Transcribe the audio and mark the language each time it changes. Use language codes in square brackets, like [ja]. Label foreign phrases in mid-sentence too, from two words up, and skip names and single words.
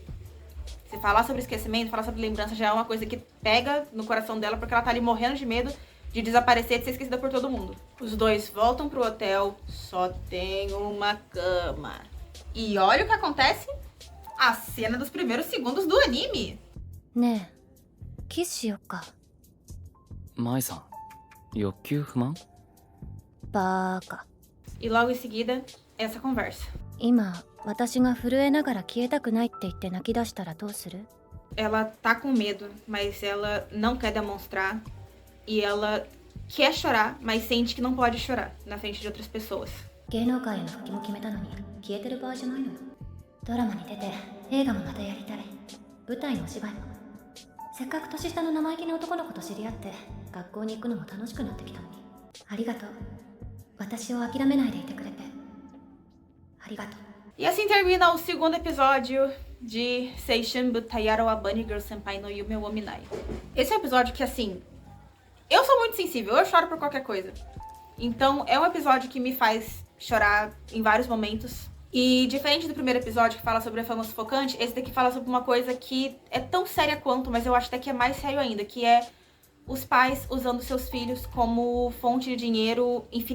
[pt] Se falar sobre esquecimento, falar sobre lembrança já é uma coisa que pega no coração dela, porque ela tá ali morrendo de medo de desaparecer, de ser esquecida por todo mundo. Os dois voltam pro hotel, só tem uma cama. E olha o que acontece. A cena dos primeiros segundos do anime. [ja] ねえキスしよっか。舞さん、欲求不満？バーカ。 [pt] E logo em seguida, essa conversa. [ja] 今私が震えながら消えたくないって言って泣き出したらどうする？ [pt] Ela tá com medo, mas ela não quer demonstrar. E ela quer chorar, mas sente que não pode chorar na frente de outras pessoas. [ja] 芸能界への復帰も決めたのに消えてる場合じゃないのよ。ドラマに出て映画もまたやりたい。舞台のお芝居も。せっかく年下の生意気な男の子と知り合って学校に行くのも楽しくなってきたのに。ありがとう。私を諦めないでいてくれて。ありがとう。 [pt] E assim termina o segundo episódio de Seishin Butayaro wa Bunny Girl Senpai no Yume wo Minai. Esse é um episódio que, assim, eu sou muito sensível, eu choro por qualquer coisa. Então, é um episódio que me faz chorar em vários momentos. E diferente do primeiro episódio que fala sobre a fama sufocante, esse daqui fala sobre uma coisa que é tão séria quanto, mas eu acho até que é mais sério ainda, que é os pais usando seus filhos como fonte de dinheiro infinita.